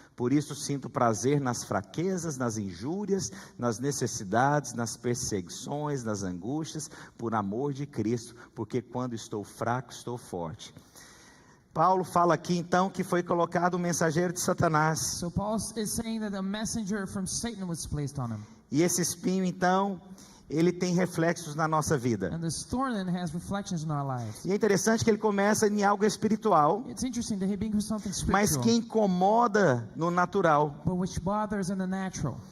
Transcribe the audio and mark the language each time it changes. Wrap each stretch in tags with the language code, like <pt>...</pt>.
<pt>Por isso sinto prazer nas fraquezas, nas injúrias, nas necessidades, nas perseguições, nas angústias, por amor de Cristo, porque quando estou fraco, estou forte. Paulo fala aqui então que foi colocado um mensageiro de Satanás.</pt> <en>So Paul is saying that a messenger from Satan was placed on him.</en> <pt>E esse espinho então, ele tem reflexos na nossa vida.</pt> <en>And this thorn then has reflections in our lives.</en> <pt>E é interessante que ele começa em algo espiritual,</pt> <en>It's interesting that he begins something</en> <pt>mas</pt> <en>spiritual,</en> <pt>que incomoda no natural.</pt> <en>but which bothers in the natural.</en>